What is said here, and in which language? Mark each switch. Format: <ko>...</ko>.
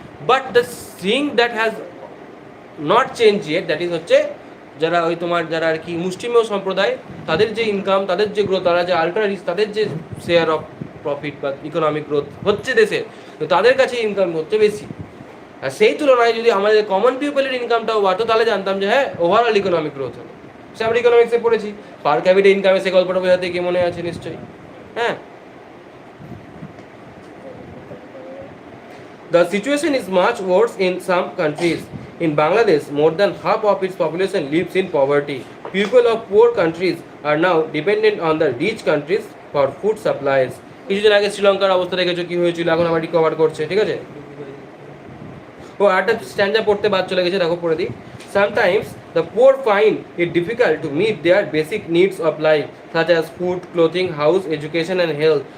<en>but the thing that has not change yet, that is</en> <bn>হচ্ছে যারা ওই তোমার যারা আর কি মুসলিমীয় সম্প্রদায়, তাদের যে ইনকাম, তাদের যে গ্রোথ, তারা যে আল্ট্রা রিচ, তাদের যে শেয়ার অফ প্রফিট বা ইকোনমিক গ্রোথ হচ্ছে দেশে, তো তাদের কাছে ইনকাম হচ্ছে বেশি। আর সেই তুলনায় যদি আমাদের কমন পিপলের ইনকামটাও বাড়তো, তাহলে জানতাম যে হ্যাঁ ওভারঅল ইকোনমিক গ্রোথ হলো। সে আমরা ইকোনমিক্সে পড়েছি, পার ক্যাপিটা ইনকামে, সে গল্পটা বোঝাতে কি মনে আছে নিশ্চয়ই।</bn> <en>হ্যাঁ, the situation is much worse in some countries. In Bangladesh, more than half of its population lives in poverty. People of poor countries are now dependent on the rich countries for food supplies.</en> <bn>কিছুদিন আগে শ্রীলঙ্কার অবস্থা দেখেছো কি হয়েছিল, এখন আবার recover করছে, ঠিক আছে। ও একটা স্ট্যান্ডা পড়তে বাদ চলে গেছে, দেখো পড়ে দিই।</bn> <en>Sometimes the poor find it difficult to meet their basic needs of life, such as food, clothing, house, education and health.</en>